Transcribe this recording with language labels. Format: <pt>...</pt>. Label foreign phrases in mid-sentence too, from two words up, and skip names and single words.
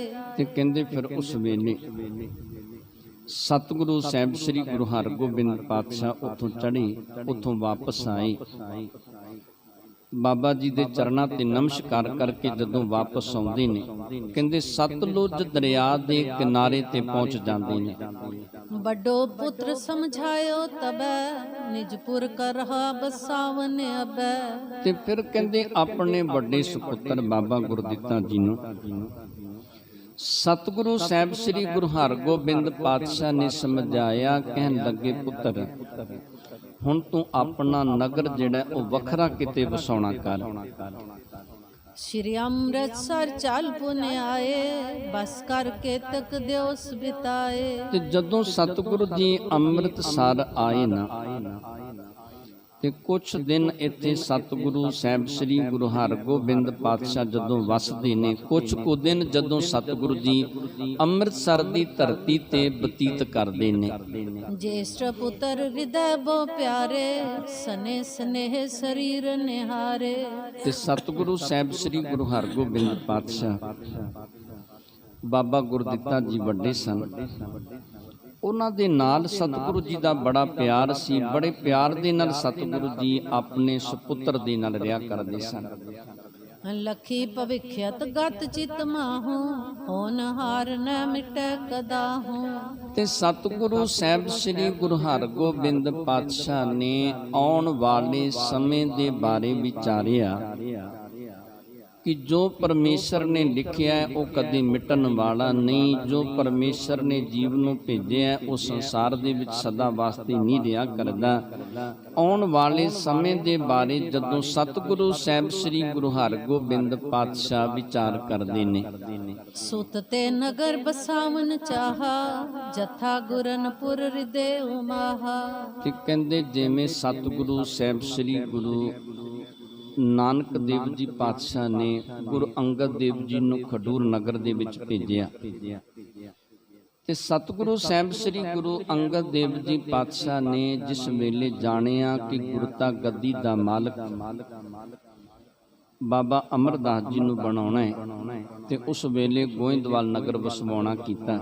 <pa>ਤੇ ਕਹਿੰਦੇ ਫਿਰ ਉਸ ਵੇਲੇ ਸਤਿਗੁਰੂ ਸਾਹਿਬ ਸ੍ਰੀ ਗੁਰੂ ਹਰਗੋਬਿੰਦ ਪਾਤਸ਼ਾਹ ਉੱਥੋਂ ਚੜ੍ਹੇ, ਉੱਥੋਂ ਵਾਪਸ ਆਏ। ਬਾਬਾ ਜੀ ਦੇ ਚਰਨਾਂ ਤੇ ਨਮਸਕਾਰ ਕਰਕੇ ਜਦੋਂ ਵਾਪਸ ਆਉਂਦੇ ਨੇ, ਕਹਿੰਦੇ ਸਤਲੁਜ ਦਰਿਆ ਦੇ ਕਿਨਾਰੇ ਤੇ ਪਹੁੰਚ ਜਾਂਦੇ ਨੇ।</pa> <bra>बड़ो पुत्र समझायो तबे निजपुर करहा बसावन अबे।</bra> <pa>ਤੇ ਫਿਰ ਕਹਿੰਦੇ ਆਪਣੇ ਵੱਡੇ ਸੁਪੁੱਤਰ ਬਾਬਾ ਗੁਰਦਿੱਤਾ ਜੀ ਨੂੰ ਸਤਿਗੁਰੂ ਸਾਹਿਬ ਸ੍ਰੀ ਗੁਰੂ ਹਰਗੋਬਿੰਦ ਪਾਤਸ਼ਾਹ ਨੇ ਸਮਝਾਇਆ। ਕਹਿਣ ਲੱਗੇ, ਪੁੱਤਰ ਹੁਣ ਤੂੰ ਆਪਣਾ ਨਗਰ ਜਿਹੜਾ ਉਹ ਵੱਖਰਾ ਕਿਤੇ ਵਸਾਉਣਾ ਕਰ।</pa> <bra>श्री अमृतसर चल पुने आए बस करके तक दिवस बिताए।</bra> <pa>ਤੇ ਜਦੋਂ ਸਤਿਗੁਰੂ ਜੀ ਅੰਮ੍ਰਿਤਸਰ ਆਏ ਨਾ ਤੇ ਕੁਛ ਦਿਨ ਇੱਥੇ ਸਤਿਗੁਰੂ ਸਾਹਿਬ ਸ੍ਰੀ ਗੁਰੂ ਹਰਗੋਬਿੰਦ ਪਾਤਸ਼ਾਹ ਜਦੋਂ ਵਸਦੇ ਨੇ, ਕੁਛ ਕੁ ਦਿਨ ਜਦੋਂ ਸਤਿਗੁਰੂ ਜੀ ਅੰਮ੍ਰਿਤਸਰ ਦੀ ਧਰਤੀ ਤੇ ਬਤੀਤ ਕਰਦੇ ਨੇ।</pa> <bra>ज्येष्ठ पुत्र हृदय बो प्यारे सने स्नेह शरीर निहारे।</bra> <pa>ਤੇ ਸਤਿਗੁਰੂ ਸਾਹਿਬ ਸ੍ਰੀ ਗੁਰੂ ਹਰਗੋਬਿੰਦ ਪਾਤਸ਼ਾਹ ਬਾਬਾ ਗੁਰਦਿੱਤਾ ਜੀ ਵੱਡੇ ਸਨ। ਉਹਨਾਂ ਦੇ ਨਾਲ ਸਤਿਗੁਰੂ ਜੀ ਦਾ ਬੜਾ ਪਿਆਰ ਸੀ। ਬੜੇ ਪਿਆਰ ਦੇ ਨਾਲ ਸਤਿਗੁਰੂ ਜੀ ਆਪਣੇ ਸੁਪੁੱਤਰ ਦੇ ਨਾਲ ਰਿਹਾ ਕਰਦੇ ਸਨ।</pa> <bra>लखी भविष्यत गत चित माहू होन हार न मिटे कदाहू।</bra> <pa>ਤੇ ਸਤਿਗੁਰੂ ਸਾਹਿਬ ਸ੍ਰੀ ਗੁਰੂ ਹਰਗੋਬਿੰਦ ਪਾਤਸ਼ਾਹ ਨੇ ਆਉਣ ਵਾਲੇ ਸਮੇਂ ਦੇ ਬਾਰੇ ਵਿਚਾਰਿਆ ਕਿ ਜੋ ਪਰਮੇਸ਼ਰ ਨੇ ਲਿਖਿਆ ਹੈ ਉਹ ਕਦੇ ਮਿਟਣ ਵਾਲਾ ਨਹੀਂ। ਜੋ ਪਰਮੇਸ਼ਰ ਨੇ ਜੀਵ ਨੂੰ ਭੇਜਿਆ ਉਹ ਸੰਸਾਰ ਦੇ ਵਿੱਚ ਸਦਾ ਵਾਸਤੇ ਨਹੀਂ ਰਿਹਾ ਕਰਦਾ। ਆਉਣ ਵਾਲੇ ਸਮੇਂ ਦੇ ਬਾਰੇ ਜਦੋਂ ਸਤਿਗੁਰੂ ਸਾਹਿਬ ਸ੍ਰੀ ਗੁਰੂ ਹਰਗੋਬਿੰਦ ਪਾਤਸ਼ਾਹ ਵਿਚਾਰ ਕਰਦੇ ਨੇ।</pa> <bra>सुत ते नगर बसावन चाहा जथा गुरनपुर हृदय उमाहा।</bra> <pa>ਕਿ ਕਹਿੰਦੇ ਜਿਵੇਂ ਸਤਿਗੁਰੂ ਸਾਹਿਬ ਸ੍ਰੀ ਗੁਰੂ ਨਾਨਕ ਦੇਵ ਜੀ ਪਾਤਸ਼ਾਹ ਨੇ ਗੁਰੂ ਅੰਗਦ ਦੇਵ ਜੀ ਨੂੰ ਖਡੂਰ ਨਗਰ ਦੇ ਵਿੱਚ ਭੇਜਿਆ ਤੇ ਸਤਿਗੁਰੂ ਸਾਹਿਬ ਸ੍ਰੀ ਗੁਰੂ ਅੰਗਦ ਦੇਵ ਜੀ ਪਾਤਸ਼ਾਹ ਨੇ ਜਿਸ ਵੇਲੇ ਜਾਣਿਆ ਕਿ ਗੁਰਤਾ ਗੱਦੀ ਦਾ ਮਾਲਕ ਬਾਬਾ ਅਮਰਦਾਸ ਜੀ ਨੂੰ ਬਣਾਉਣਾ ਹੈ ਤੇ ਉਸ ਵੇਲੇ ਗੋਇੰਦਵਾਲ ਨਗਰ ਵਸਵਾਉਣਾ ਕੀਤਾ।</pa>